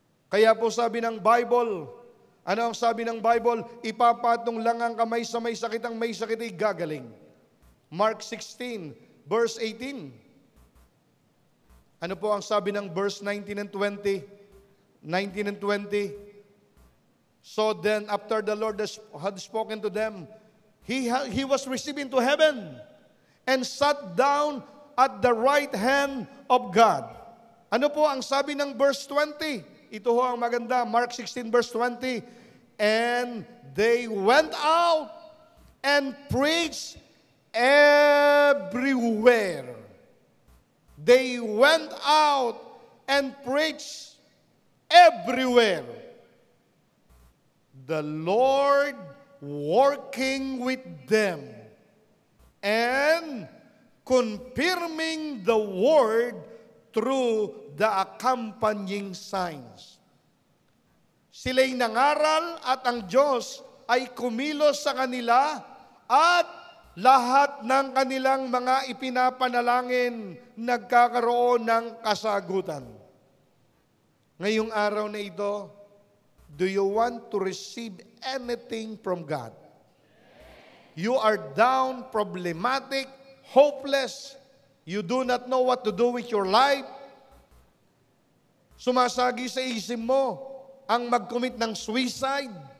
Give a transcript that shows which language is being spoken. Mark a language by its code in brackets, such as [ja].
[tl] Kaya po sabi ng Bible, ano ang sabi ng Bible? Ipapatong lang ang kamay sa may sakit, ang may sakit ay gagaling. Mark 16, verse 18. Ano po ang sabi ng verse 19 and 20? [en] 19 and 20. So then, after the Lord had spoken to them, he was received into heaven and sat down at the right hand of God. [tl] Ano po ang sabi ng verse 20? Ito ho ang maganda, Mark 16 verse 20. [en] And they went out and preached everywhere. They went out and preached everywhere. The Lord working with them and confirming the word through the accompanying signs. [tl] Sila'y nangaral at ang Diyos ay kumilos sa kanila at lahat ng kanilang mga ipinapanalangin nagkakaroon ng kasagutan. Ngayong araw na ito, [en] do you want to receive anything from God? You are down, problematic, hopeless. You do not know what to do with your life. [tl] Sumasagi sa isip mo ang mag-commit ng suicide.